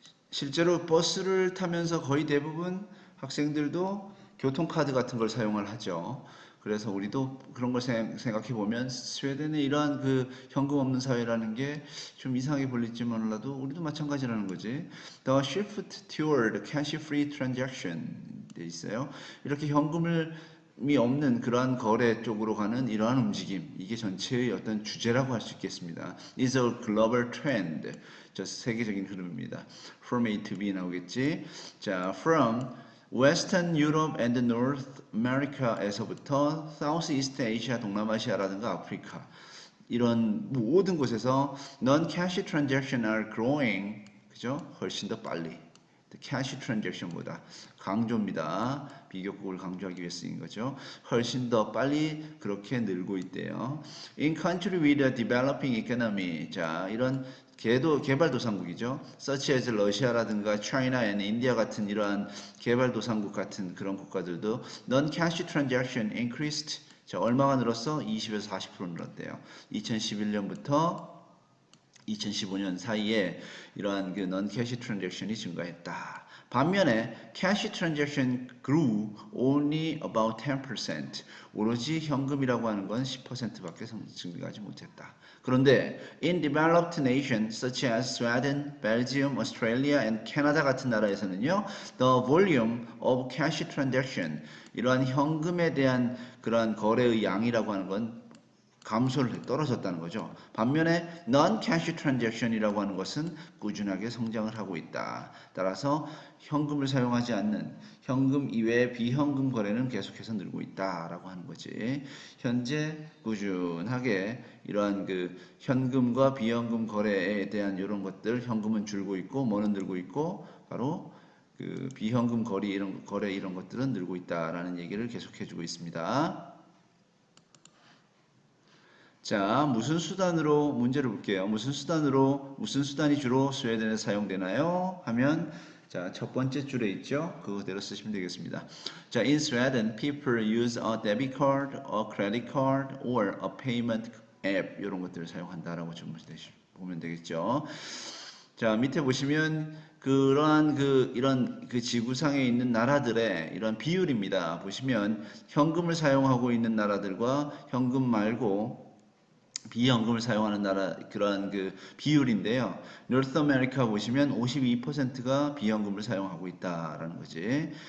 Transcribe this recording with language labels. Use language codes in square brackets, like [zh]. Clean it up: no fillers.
[ko] 실제로 버스를 타면서 거의 대부분 학생들도 교통카드 같은 걸 사용을 하죠. 그래서 우리도 그런 걸 생각해 보면 스웨덴의 이러한 그 현금 없는 사회라는 게 좀 이상하게 보일지 몰라도 우리도 마찬가지라는 거지. [en] The shift toward cash-free transaction [ko] 돼 있어요. 이렇게 현금이 없는 그러한 거래 쪽으로 가는 이러한 움직임, 이게 전체의 어떤 주제라고 할 수 있겠습니다. [en] is a global trend. [ko] 저 세계적인 흐름입니다. [en] From A to B [ko] 나오겠지. [en] 자, from Western Europe and North America에서부터 Southeast Asia, [ko] 동남아시아라든가 아프리카 이런 모든 곳에서 [en] non-cash transaction are growing. [ko] 그죠? 훨씬 더 빨리. The cash transaction보다 강조입니다. 비교국을 강조하기 위해 쓰인 거죠. 훨씬 더 빨리 그렇게 늘고 있대요. [en] In country with a developing economy. [ko] 자, 이런 개발도상국이죠. [en] such as [ko] 러시아라든가 [en] China and India [ko] 같은 이러한 개발도상국 같은 그런 국가들도 [en] non-cash transaction increased. [ko] 자, 얼마가 늘었어? 20에서 40% 늘었대요. 2011년부터 2015년 사이에 이러한 그 non-cash transaction이 증가했다. 반면에 [en] cash transaction grew only about 10%. [ko] 오로지 현금이라고 하는 건 10%밖에 증가하지 못했다. [en] 그런데 in developed nations such as Sweden, Belgium, Australia and Canada [ko] 같은 나라에서는요, [en] the volume of cash transaction [ko] 이러한 현금에 대한 그러한 거래의 양이라고 하는 건 떨어졌다는 거죠. 반면에 non-cash transaction이라고 하는 것은 꾸준하게 성장을 하고 있다. 따라서 현금을 사용하지 않는 현금 이외의 비현금 거래는 계속해서 늘고 있다라고 하는 거지. 현재 꾸준하게 이러한 그 현금과 비현금 거래에 대한 이런 것들, 현금은 줄고 있고 뭐는 늘고 있고 바로 그 비현금 거래 이런 것들은 늘고 있다라는 얘기를 계속해주고 있습니다. 자, 무슨 수단으로 문제를 볼게요. 무슨 수단이 주로 스웨덴에 사용되나요? 하면 자, 첫 번째 줄에 있죠. 그거대로 쓰시면 되겠습니다. [en] 자, in Sweden, people use a debit card, a credit card, or a payment app [ko] 이런 것들을 사용한다라고 좀 보면 되겠죠. 자, 밑에 보시면 그러한 이런 지구상에 있는 나라들의 이런 비율입니다. 보시면 현금을 사용하고 있는 나라들과 현금 말고 비현금을 사용하는 나라 그런 비율인데요. 노스 아메리카 보시면 52%가 비현금을 사용하고 있다라는 거지.